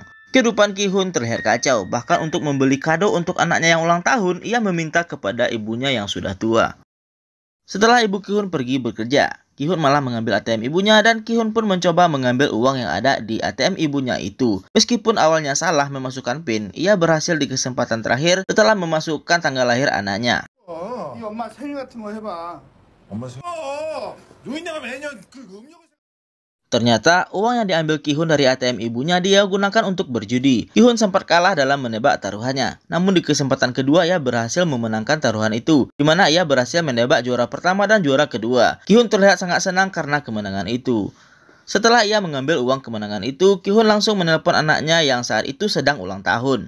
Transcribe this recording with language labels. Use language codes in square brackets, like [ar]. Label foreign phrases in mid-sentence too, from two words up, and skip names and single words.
[id] Kehidupan Ki-hun terlihat kacau. Bahkan untuk membeli kado untuk anaknya yang ulang tahun, ia meminta kepada ibunya yang sudah tua. Setelah ibu Ki-hun pergi bekerja, Ki-hun malah mengambil ATM ibunya dan Ki-hun pun mencoba mengambil uang yang ada di ATM ibunya itu. Meskipun awalnya salah memasukkan PIN, ia berhasil di kesempatan terakhir setelah memasukkan tanggal lahir anaknya. [ko] 이 엄마 생일 같은 거 해봐. 엄마 생일. 노인네가 매년 그 음료수. [id] Ternyata uang yang diambil Ki-hun dari ATM ibunya dia gunakan untuk berjudi. Ki-hun sempat kalah dalam menebak taruhannya. Namun di kesempatan kedua ia berhasil memenangkan taruhan itu, di mana ia berhasil menebak juara pertama dan juara kedua. Ki-hun terlihat sangat senang karena kemenangan itu. Setelah ia mengambil uang kemenangan itu, Ki-hun langsung menelpon anaknya yang saat itu sedang ulang tahun.